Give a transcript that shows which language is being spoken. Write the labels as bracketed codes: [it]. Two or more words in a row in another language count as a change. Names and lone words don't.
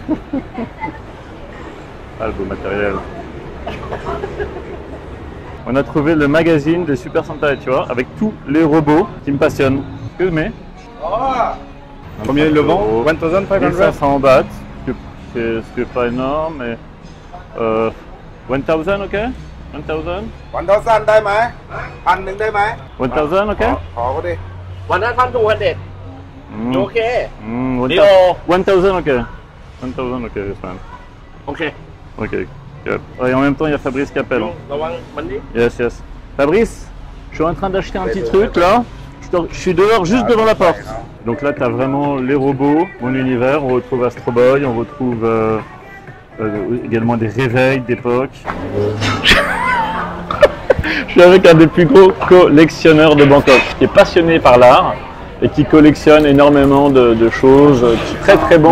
[fr] Ah, le beau matériel. On a trouvé le magazine de Super Sentai, tu vois, avec tous les robots qui me passionnent. Excuse moi. Combien il le vend? 1500? 1500 bahts, ce qui est pas énorme, mais 1000, ok? 1000? [th] 1000 ได้ไหม 1,000 ได้ไหม 1000, ok? ขอเขาดิ 1,200. [en] Ok. 1000, ok? 1000, ok, this man. Ok. Ok, good. [fr] Et en même temps, il y a Fabrice qui appelle. [th] ระวังมันนี่ [en] Yes. [fr] Fabrice, je suis en train d'acheter un petit truc là. Je suis dehors, juste devant la porte. Donc là, tu as vraiment les robots, mon univers. On retrouve Astro Boy, on retrouve également des réveils d'époque. Je suis avec un des plus gros collectionneurs de Bangkok, qui est passionné par l'art et qui collectionne énormément de choses, qui est très bon.